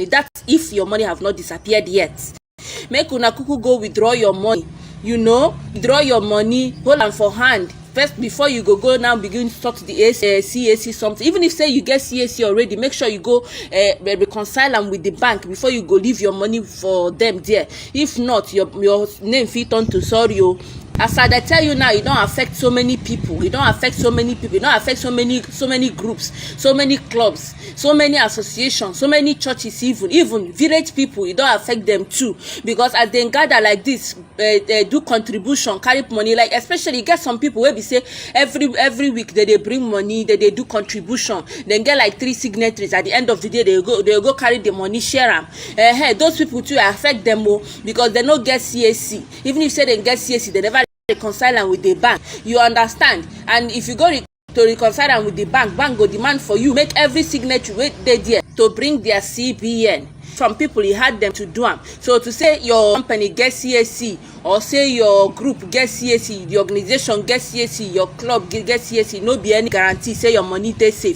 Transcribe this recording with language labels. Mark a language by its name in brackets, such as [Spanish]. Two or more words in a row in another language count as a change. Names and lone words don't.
[Nigerian Pidgin] That's if your money have not disappeared yet. Make una kuku go withdraw your money, withdraw your money, hold am for hand first before you go now begin sort the CAC something. Even if say you get CAC already, make sure you go reconcile am with the bank before you go leave your money for them there. If not, your name fit turn to sorry. As I tell you now, it don't affect so many people. It don't affect so many people. It don't affect so many groups, so many clubs, so many associations, so many churches, even village people. It don't affect them too, because as they gather like this, they do contribution, carry money. Like especially get some people where we say every week they bring money, they do contribution. Then get like 3 signatories. At the end of the day, they go carry the money, share them. Those people too affect them more because they no get CAC. Even if say they get CAC, they never reconcile am with the bank. You understand? And if you go to reconcile am with the bank go demand for you make every signature wey dey there to bring their CBN. Some people e hard them to do am. So to say your company get CAC or say your group get CAC, the organization get CAC, your club get CAC, no be any guarantee say your money dey safe.